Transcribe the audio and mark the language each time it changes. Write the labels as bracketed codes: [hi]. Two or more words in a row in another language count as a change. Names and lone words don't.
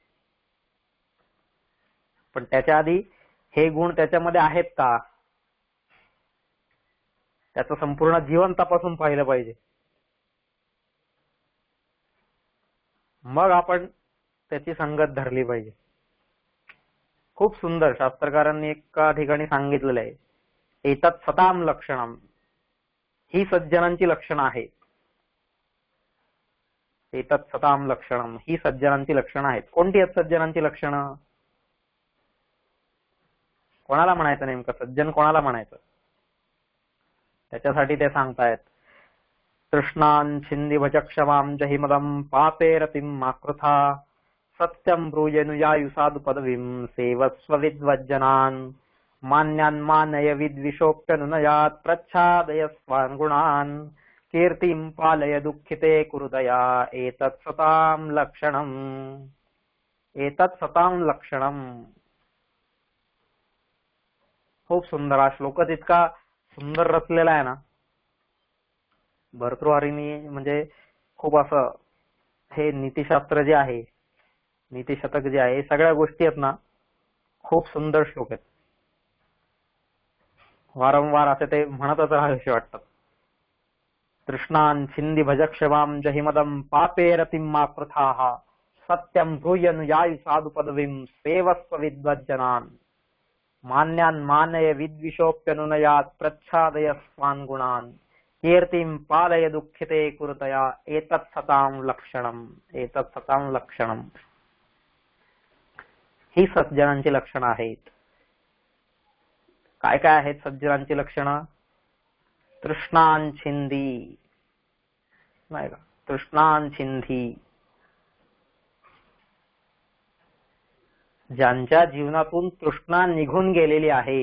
[mr] पण त्याच्या आधी हे गुण त्याच्यामध्ये आहेत का, त्याचं संपूर्ण जीवन तपासून पाहिलं पाहिजे. मग आपण त्याची संगत धरली पाहिजे. खूप सुंदर शास्त्रकारांनी एका ठिकाणी सांगितलेलं आहे, [sa] एतत् सताम लक्षणम, [mr] ही सज्जनांची लक्षणं आहेत. [sa] एतत् सताम लक्षणम, [mr] ही सज्जनांची लक्षणं आहेत. कोणती आहेत सज्जनांची लक्षणं, कोणाला म्हणायचं नेमकं, सज्जन कोणाला म्हणायचं, त्याच्यासाठी ते सांगतायत, [sa] तृष्णान छिंदी भजक्षमां जहिमदं पापे रतिं माकृथा सत्यं ब्रूयनुयायु साधु पदवीं सेवस्व विद्वज्जनान् मान्यान् मानय विद्विषोऽप्यनुनयात् प्रच्छादय स्वान् गुणान् कीर्तिं पालय दुःखिते कुरुदया एतत् सतां लक्षणम्. एतत् सतां लक्षणम्. [mr] खूप सुंदर हा श्लोकच इतका सुंदर रचलेला आहे ना, भर्तृहरींनी म्हणजे खूप असं, हे नीतिशास्त्र जे आहे, नीतिशतक जे आहे, सगळ्या गोष्टी आहेत ना, खूप सुंदर श्लोक आहेत. वारंवार असे ते म्हणतच राहावेसे वाटतात. [sa] तृष्णान छिंदी भजक्षमां जहिमदं पापे रतिं मा प्रथाः सत्यं ब्रूयनुयायु साधु पदवीं सेवस्व विद्वज्जनान् मान्यान् मानय विद्विषोऽप्यनुनयात् प्रच्छादय स्वान् गुणान् कीर्तिं पालय दुःखिते कुरुतया एतत् सतां लक्षणम्. एतत् सतां लक्षणम्. [mr] ही सज्जनांची लक्षणं आहेत. काय काय आहेत सज्जनांची लक्षणं, [sa] तृष्णान छिंदी, [mr] नाही का, [sa] तृष्णान छिंदी, [mr] ज्यांच्या जीवनातून तृष्णा निघून गेलेली आहे.